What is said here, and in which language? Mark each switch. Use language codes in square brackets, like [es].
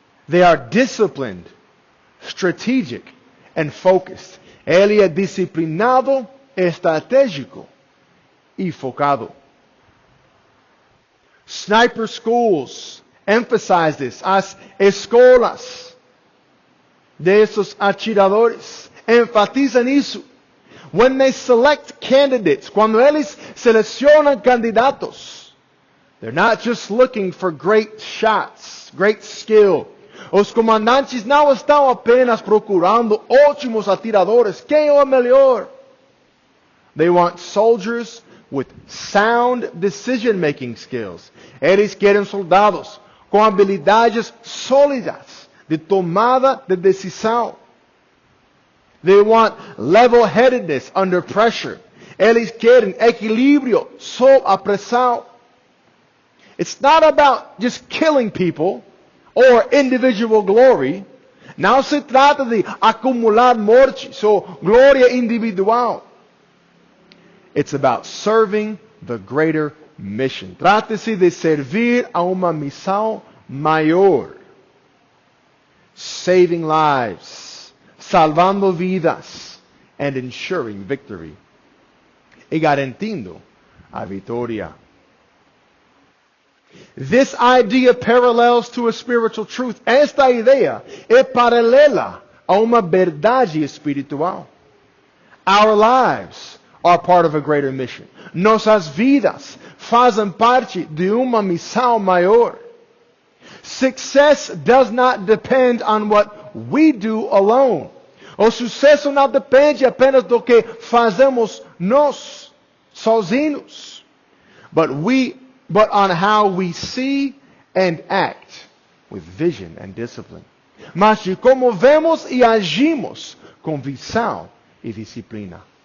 [en] They are disciplined, strategic, and focused. [pt] Ele é disciplinado, estratégico e focado. [en] Sniper schools emphasize this. [pt] As escolas desses atiradores enfatizam isso. [en] When they select candidates, [pt] quando eles selecionam candidatos, [en] they're not just looking for great shots, great skill. [pt] Os comandantes não estão apenas procurando ótimos atiradores. Quem é o melhor? [en] They want soldiers with sound decision-making skills. [pt] Eles querem soldados com habilidades sólidas de tomada de decisão. [en] They want level-headedness under pressure. [pt] Eles querem equilíbrio sob a pressão. [en] It's not about just killing people or individual glory. [pt] Não se trata de acumular mortes ou glória individual. [en] It's about serving the greater mission. [pt] Trata-se de servir a uma missão maior. [en] Saving lives, [pt] salvando vidas, [en] and ensuring victory. [pt] E garantindo a vitória. [en] This idea parallels to a spiritual truth. [pt] Esta ideia é paralela a uma verdade espiritual. [en] Our lives are part of a greater mission. [pt] Nossas vidas fazem parte de uma missão maior. [en] Success does not depend on what we do alone. [pt] O sucesso não depende apenas do que fazemos nós sozinhos, [en] but on how we see and act with vision and discipline. [pt] Mas de como vemos e agimos com visão e disciplina.